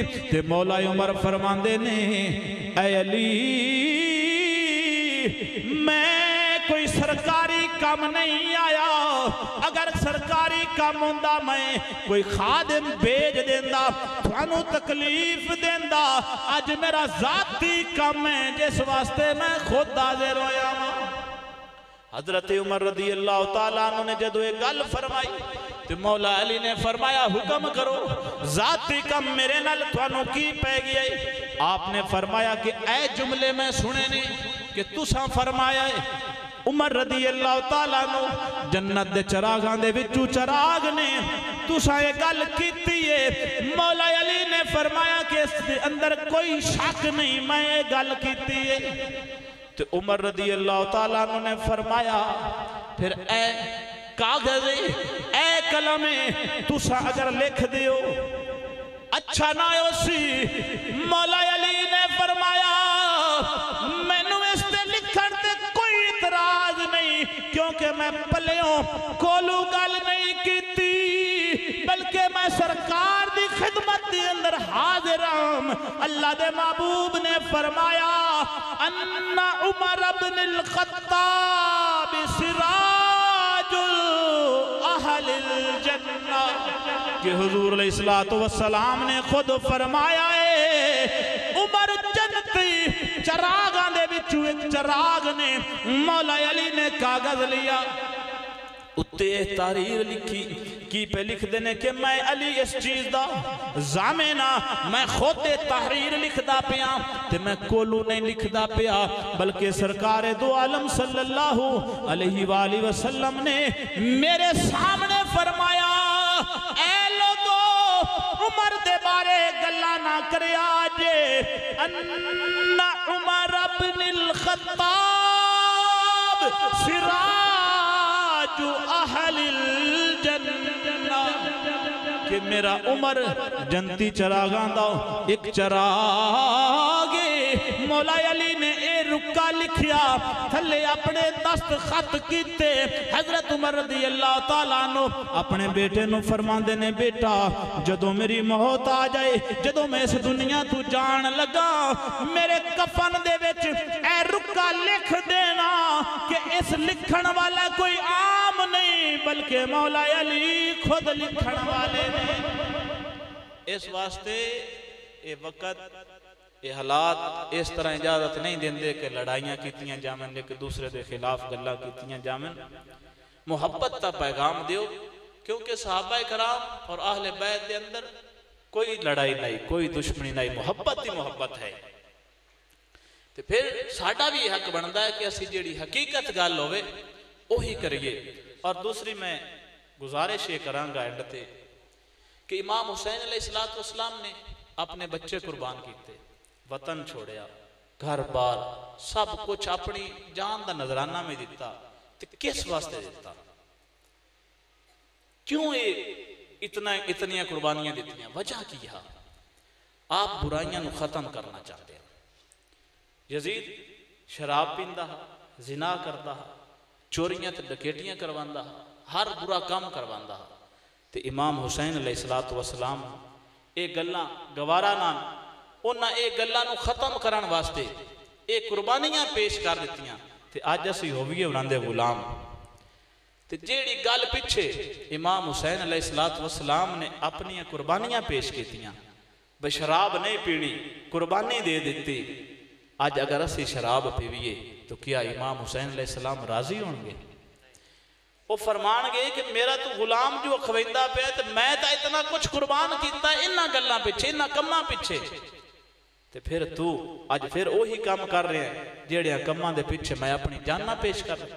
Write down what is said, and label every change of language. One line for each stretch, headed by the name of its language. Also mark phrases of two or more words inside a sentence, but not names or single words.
Punjabi: تے مولا عمر فرماندے نے، اے علی میں کوئی سرکاری کام نہیں آیا، اگر سرکاری کام ہوندا میں کوئی خادم بھیج دیندا، تھانوں تکلیف دیندا. اج میرا ذاتی کام ہے جس واسطے میں خود حاضر ہویا. حضرت عمر رضی اللہ تعالیٰ عنہ نے جدوں یہ گل فرمائی تو مولا علی نے فرمایا، حکم کرو، ذاتی کم میرے نال تھانوں کی پے گیا? آپ نے فرمایا کہ اے جملے میں سنے نے کہ تساں فرمایا ہے عمر رضی اللہ تعالیٰ عنہ جنت دے چراغاں دے وچوں چراغ نے، تساں یہ گل کیتی ہے. مولا علی نے فرمایا کہ اس اندر کوئی شک نہیں، میں یہ گل کیتی ہے. تو عمر رضی اللہ تعالیٰ عنہ نے فرمایا پھر اے کاغذ اے قلم تساں اگر لکھ دیو اچھا نہ ہوسی. مولا علی نے فرمایا مینوں اس تے لکھن تے کوئی اعتراض نہیں، کیونکہ میں پلیوں کولوں گل نہیں کیتی، بلکہ میں سرکار دی خدمت کے اندر حاضر ہوں. اللہ دے محبوب نے فرمایا
Arabic: أن عمر ابن الخطاب سراج أهل الجنة,
Punjabi: کہ حضور علیہ الصلوٰۃ والسلام نے خود فرمایا ہے عمر جنتی چراغاں دے وچوں ایک چراغ نے. مولا علی نے کاغذ لیا، اُتے تحریر لکھی کی پے لکھ دینے کہ میں علی اس چیز دا ضامن آں، میں خود تحریر لکھدا پیا تے میں کولوں نہیں لکھدا پیا، بلکہ سرکار دو عالم صلی اللہ علیہ وسلم نے میرے سامنے فرمایا اے لوگو عمر دے بارے گلاں نہ کریا جے,
Arabic: أن عمر ابن الخطاب سراج أهل الجنة,
Punjabi: کہ میرا عمر جنتی چراغاں دا ایک چراغ. مولا علی نے اے رقعہ لکھیا، تھلے اپنے دستخط کیتے. حضرت عمر رضی اللہ تعالیٰ عنہ اپنے بیٹے نوں فرماندے نے بیٹا جدوں میری موت آ جائے، جدوں میں اس دنیا توں جان لگا، میرے کفن دے وچ اے رقعہ لکھ دینا کہ اس لکھن والا کوئی عام نہیں، بلکہ مولا علی خود لکھن والے نے.
Urdu: اس واسطے یہ وقت یہ حالات اس طرح اجازت نہیں دیندے کہ لڑائیاں کیتیاں جاون، ایک دوسرے کے خلاف گلاں کیتیاں جاون. محبت کا پیغام دیو، کیونکہ صحابہ کرام اور اہل بیت کے اندر کوئی لڑائی نہیں، کوئی دشمنی نہیں، محبت ہی محبت ہے.
Punjabi: تو پھر ساڈا بھی حق بنتا ہے کہ اسی جیہڑی حقیقت گل ہووے اوہی کریے. اور دوسری میں گزارش یہ کراں گا اینڈ تے کہ امام حسین علیہ الصلوٰۃ والسلام نے اپنے بچے قربان کیے، وطن چھوڑیا، گھر بار سب کچھ اپنی جان کا نذرانہ میں دتا. تو کس واسطے دتا، کیوں یہ اتنیاں قربانیاں دتیاں، وجہ کی ہے?
Urdu: آپ برائیاں نوں ختم کرنا چاہتے ہیں.
Punjabi: یزید شراب پیندا، زنا کرتا، چوریاں تے ڈکیتیاں کرواندا، ہر برا کام کرواندا. تے امام حسین علیہ الصلوٰۃ والسلام یہ گلاں گوارا نہ، انہاں یہ گلاں نوں ختم کرن واسطے یہ قربانیاں پیش کر دتیاں. تے اج اسیں ہوویے انہاں دے غلام۔ تے جیڑی گل پچھے امام حسین علیہ الصلوٰۃ والسلام نے اپنی قربانیاں پیش کیتیاں، بے شراب نہیں پینی، قربانی دے دتی. اج اگر اسیں شراب پیویے تو کیا امام حسین علیہ السلام راضی ہوں گے?
Urdu: وہ فرمانگے کہ میرا تو غلام جو کھویندا پے تو میں تو اتنا کچھ قربان کیا انہاں گلاں پچھے، انہاں کماں پچھے، تو پھر تو اج پھر وہی کام کر رہے ہیں جیہڑیاں کماں دے پچھے میں اپنی جاناں پیش کر دی.